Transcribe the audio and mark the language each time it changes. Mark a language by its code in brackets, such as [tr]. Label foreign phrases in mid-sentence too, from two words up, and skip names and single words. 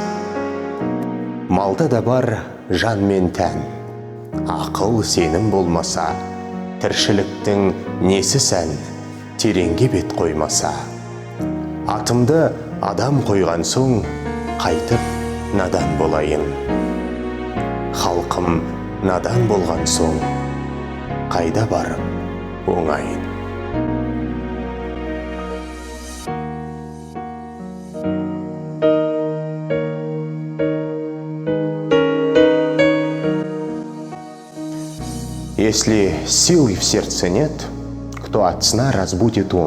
[kk] Малда да бар жан мен тән, ақыл сенім болмаса, тіршіліктің несі сән, тереңге бет қоймаса. Атымды адам қойған соң, қайтып надан болайын. Халқым надан болған соң, қайда барып оңайын. [ru] Если силы в сердце нет, кто от сна разбудит ум?